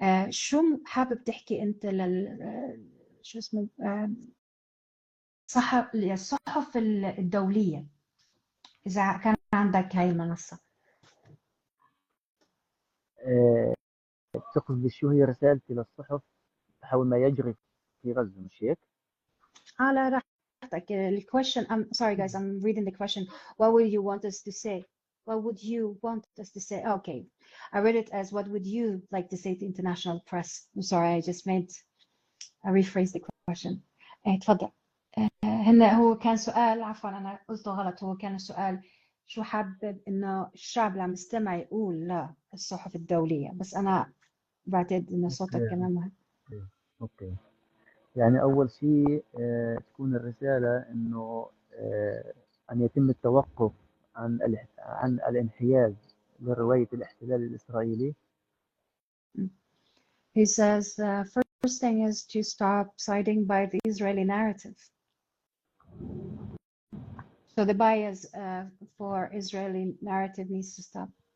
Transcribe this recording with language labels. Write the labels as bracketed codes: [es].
[ar] شو حابب تحكي أنت شو اسمه الصحف الدولية إذا كان عندك هاي المنصة؟ تقصد شو هي رسالتي للصحف حول ما يجري في غزة، مش هيك؟ على راحتك. [en] The question, I'm sorry guys, I'm reading the question. What would you want us to say? What would you want us to say? Okay, I read it as what would you like to say to international press? I'm sorry, I rephrased the question. [ar] تفضل. هو كان سؤال، عفوا أنا قلته غلط، هو كان السؤال شو حابب إنه الشعب اللي عم يستمع يقول للصحف الدولية، بس أنا بعتقد إنه صوتك كمان مهم. أوكي. يعني أول شيء تكون الرسالة إنه أن يتم التوقف عن الانحياز لرواية الاحتلال الإسرائيلي. [en] He says first thing is to stop siding by the Israeli narrative. So the bias for Israeli narrative needs to stop.